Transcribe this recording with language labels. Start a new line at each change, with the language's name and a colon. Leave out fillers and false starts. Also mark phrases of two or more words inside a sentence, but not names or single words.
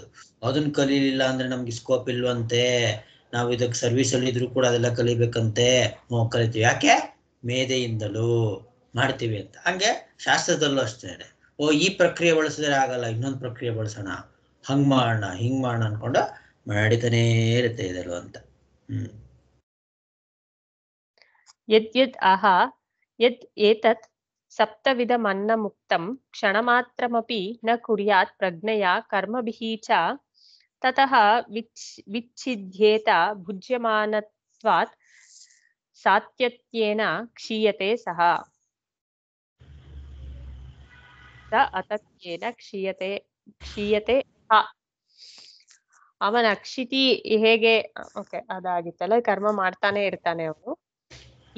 Kannada: ಅದನ್ನ ಕಲೀಲಿಲ್ಲ ಅಂದ್ರೆ ನಮ್ಗೆ ಸ್ಕೋಪ್ ಇಲ್ವಂತೆ, ನಾವು ಇದಕ್ಕೆ ಸರ್ವಿಸ್ ಅಲ್ಲಿ ಇದ್ರು ಕೂಡ ಅದೆಲ್ಲ ಕಲಿಬೇಕಂತೆ, ಕಲಿತೀವಿ. ಯಾಕೆ? ಮೇಧೆಯಿಂದಲೂ ಮಾಡ್ತೀವಿ ಅಂತ. ಹಂಗೆ ಶಾಸ್ತ್ರದಲ್ಲೂ ಅಷ್ಟೇ, ಈ ಪ್ರಕ್ರಿಯೆ ಬಳಸಿದ್ರೆ ಆಗಲ್ಲ, ಇನ್ನೊಂದು ಪ್ರಕ್ರಿಯೆ ಬಳಸೋಣ, ಹಂಗ್ ಮಾಡೋಣ ಹಿಂಗ್ ಮಾಡೋಣ ಅನ್ಕೊಂಡು ನಡೀತಾನೇ ಇರುತ್ತೆ ಇದೆಲ್ಲ ಅಂತ.
Sanskrit: ಯದ್ ಯದ್ ಏತತ್ ಸಪ್ತವಿಧಮನ್ನ ಮುಕ್ತಂ ಕ್ಷಣಮಾತ್ರಮಪಿ ನ ಕುರ್ಯಾತ್ ಪ್ರಜ್ಞೆಯ ಕರ್ಮಭಿಃ ಚ ತತಃ ವಿಚ್ಛಿದ್ಯೇತ ಭುಜ್ಯಮಾನತ್ವಾತ್ ಸಾತ್ಯತ್ಯೇನ ಕ್ಷೀಯತೆ ಸಹ ಅತತ್ಯೇನ ಕ್ಷೀಯತೆ
Kannada: ಅವನ ಅಕ್ಷಿತಿ ಹೇಗೆ, ಓಕೆ ಅದಾಗಿತ್ತಲ್ಲ, ಕರ್ಮ ಮಾಡ್ತಾನೆ ಇರ್ತಾನೆ ಅವನು.